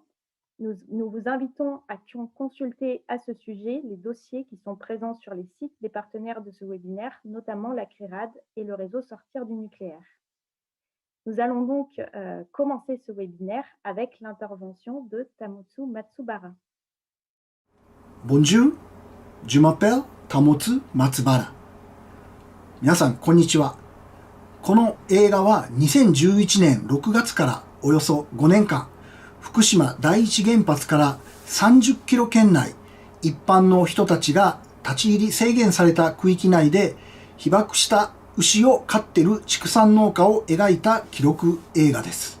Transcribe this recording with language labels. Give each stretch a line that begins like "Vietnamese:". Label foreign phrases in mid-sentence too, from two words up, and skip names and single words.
French: Nous vous invitons à consulter à ce sujet les dossiers qui sont présents sur les sites des partenaires de ce webinaire, notamment la CRIRAD et le réseau Sortir du nucléaire. Nous allons donc commencer ce webinaire avec l'intervention de Tamotsu Matsubara. Bonjour, je m'appelle 保つ松原。
Japanese: 皆さんこんにちは。この映画は2011年6月からおよそ5年間、福島第一原発から30キロ圏内、一般の人たちが立ち入り制限された区域内で被爆した牛を飼っている畜産農家を描いた記録映画です。